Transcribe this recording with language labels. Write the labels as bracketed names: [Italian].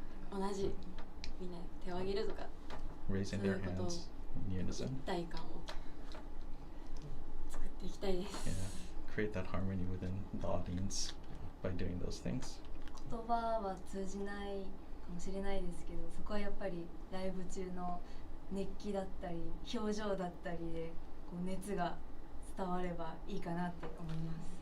[Japanese] 同じみんなで手を挙げるとか [English] raising their hands in [Japanese] 一 [English] unison. [Japanese] 体感を作っていきたいです。 [English] Yeah, create that harmony within the audience by doing those things. [Japanese] 言葉は通じないかもしれないですけど、そこはやっぱりライブ中の熱気だったり表情だったりでこう熱が伝わればいいかなって思います。